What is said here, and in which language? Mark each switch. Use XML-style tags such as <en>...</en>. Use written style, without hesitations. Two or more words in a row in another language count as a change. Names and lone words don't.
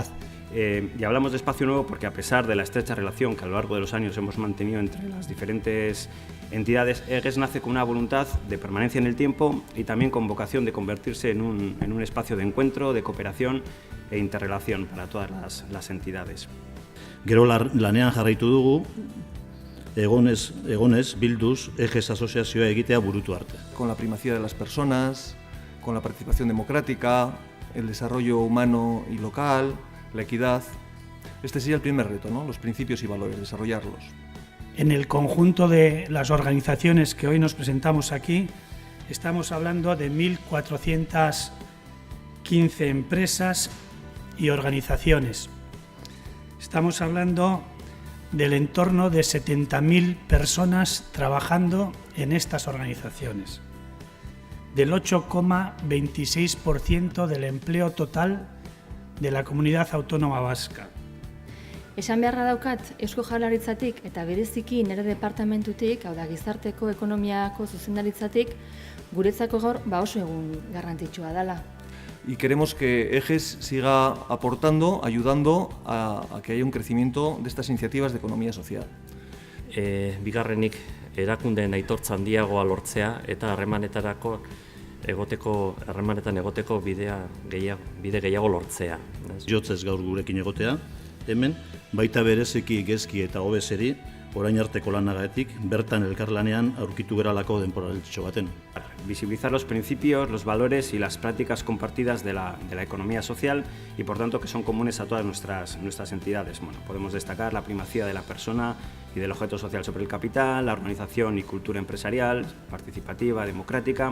<es>Y hablamos de espacio nuevo porque, a pesar de la estrecha relación que a lo largo de los años hemos mantenido entre las diferentes entidades, EGES nace con una voluntad de permanencia en el tiempo y también con vocación de convertirse en un espacio de encuentro, de cooperación e interrelación para todas las entidades.</es> <eu>Gero lanean jarraitu dugu, egonez bilduz EGES asoziazioa egitea burutu arte.</eu> <es>Con la primacía de las personas, con la participación democrática, el desarrollo humano y local, la equidad. Este sería el primer reto, ¿no? Los principios y valores, desarrollarlos. En el conjunto de las organizaciones que hoy nos presentamos aquí, estamos hablando de 1.415 empresas y organizaciones. Estamos hablando del entorno de 70.000 personas trabajando en estas organizaciones, del 8,26% del empleo total de la comunidad autónoma vasca.</es> <eu>Esan beharra daukat, Eusko Jaurlaritzatik eta bereziki nire departamentutik, hau da Gizarteko Ekonomiako zuzendaritzatik, guretzako gaur oso egun garrantzitsua dela.</eu> <es>Y queremos que EGES siga aportando, ayudando a que haya un crecimiento de estas iniciativas de economía social.</es> <eu>Bigarrenik, erakundeen aitortza handiagoa lortzea eta harremanetan egoteko bide gehiago lortzea. Jotzez gaur gurekin egotea, hemen baita bereziki gezki eta hobezeri orain arteko lanagatik bertan elkarlanean aurkitu geralako denporaltxo baten.</eu> <es>Visibilizar los principios, los valores y las prácticas compartidas de la economía social y, por tanto, que son comunes a todas nuestras entidades. Bueno, podemos destacar la primacía de la persona y del objeto social sobre el capital, la organización y cultura empresarial, participativa, democrática.</es>